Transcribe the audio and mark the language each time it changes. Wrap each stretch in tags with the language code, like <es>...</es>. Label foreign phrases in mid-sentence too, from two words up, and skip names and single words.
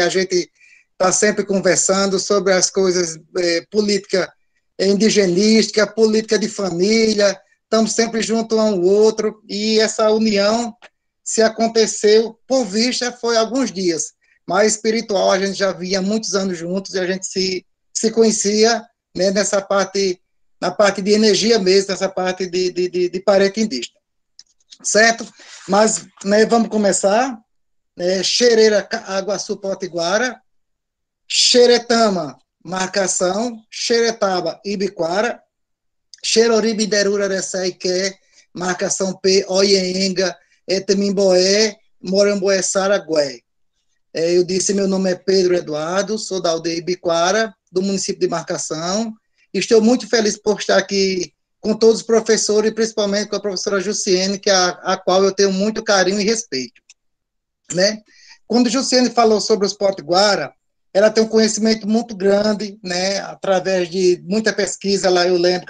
<pt>a gente está sempre conversando sobre as coisas política indigenística, política de família, estamos sempre junto um ao outro, e essa união, se aconteceu, por vista, foi alguns dias, mas espiritual, a gente já via muitos anos juntos, e a gente se conhecia, né, nessa parte, na parte de energia mesmo, nessa parte de parente indígena, certo? Mas, né, vamos começar, Xereira, Aguaçu, Potiguara, Xeretama, Marcação, Xeretaba, Ibiquara, Xeroribe, Derura, Ressaique, Marcação P, Oienga, Etemimboé, Moramboé, Saragué. Eu disse, meu nome é Pedro Eduardo, sou da aldeia Ibiquara, do município de Marcação, e estou muito feliz por estar aqui com todos os professores, e principalmente com a professora Jussiane, que a qual eu tenho muito carinho e respeito, né? Quando Jussiane falou sobre os potiguara, ela tem um conhecimento muito grande, né, através de muita pesquisa lá, eu lembro que</pt>